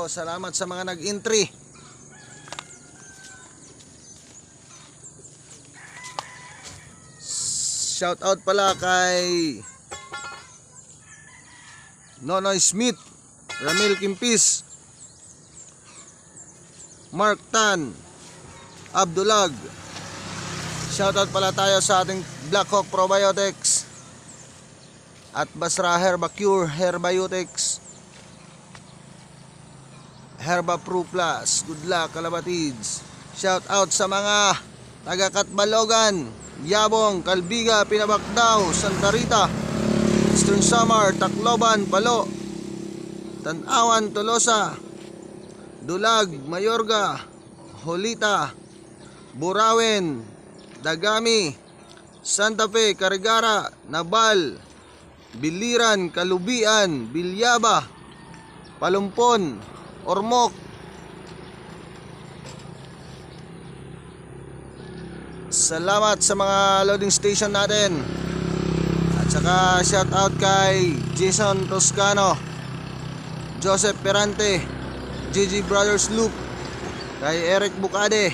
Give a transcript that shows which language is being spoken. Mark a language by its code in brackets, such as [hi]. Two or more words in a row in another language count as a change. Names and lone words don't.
[tl] Salamat sa mga nag-entry. [en] Shout out [tl] pala kay Nonoy Smith, Ramil Kimpis, Mark Tan, Abdulag. [en] Shout out [tl] pala tayo sa ating Black Hawk Probiotics at Basra Herbacure Herbiotics, Herba Pro Plus. [en] Good luck kalapatids. Shout out [tl] sa mga taga Katbalogan, Yabong, Calbiga, Pinabacdao, Santa Rita, Eastern Samar, Tacloban, Palo, Tanawan, Tolosa, Dulag, Mayorga, Holita, Burawen, Dagami, Santa Fe, Carigara, Nabal, Biliran, Kalubian, Bilyaba, Palumpon, Ormoc. Salamat sa mga [en] loading station [tl] natin. At saka [en] shout out [tl] kay Jason Toscano, Joseph Perante, GG Brothers Loop, kay Eric Bucade.